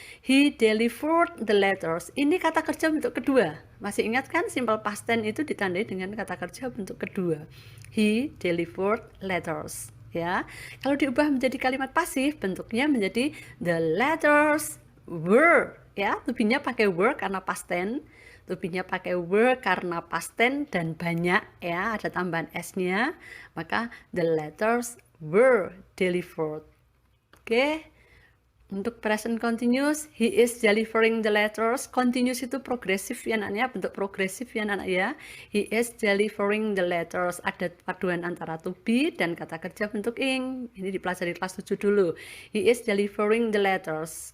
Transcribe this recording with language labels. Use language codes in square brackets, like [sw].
[en] He delivered the letters. [id] Ini kata kerja bentuk kedua. Masih ingat kan simple past tense itu ditandai dengan kata kerja bentuk kedua. [en] He delivered letters. [id] Ya, kalau diubah menjadi kalimat pasif, bentuknya menjadi [en] the letters were. [id] Ya, to be-nya pakai were karena past tense. To be-nya pakai were karena past tense dan banyak, ya, ada tambahan s-nya, maka [en] the letters were delivered. [id] Oke. Untuk [en] present continuous, he is delivering the letters. [id] Continuous itu progresif ya anaknya, bentuk progresif ya anak ya. [en] He is delivering the letters. [id] Ada paduan antara to be dan kata kerja bentuk ing. Ini dipelajari kelas 7 dulu. [en] He is delivering the letters.